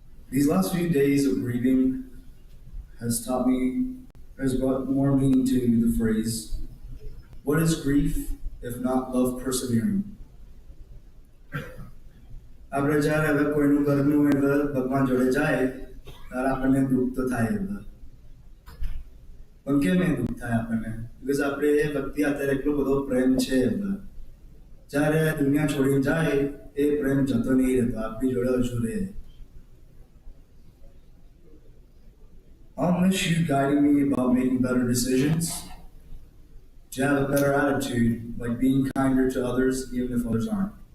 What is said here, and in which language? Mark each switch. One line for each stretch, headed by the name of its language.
English: These last few days of grieving has brought more meaning to the phrase, what is grief if not love persevering?
Gujarati: આપણે જ્યારે હવે કોઈનું ઘરનું એટલે ભગવાન જોડે જાય ત્યારે આપણને દુઃખ તો થાય. પણ કેમ એ દુઃખ થાય આપણને? બિકોઝ આપણે એ વ્યક્તિ અત્યારે એટલો બધો પ્રેમ છે. જ્યારે દુનિયા છોડીને જાય એ પ્રેમ જતો નહીં રહેતો, આપણી જોડે હજુ રહે.
English: I'll miss you guiding me about making better decisions, to have a better attitude, like being kinder to others even if others aren't.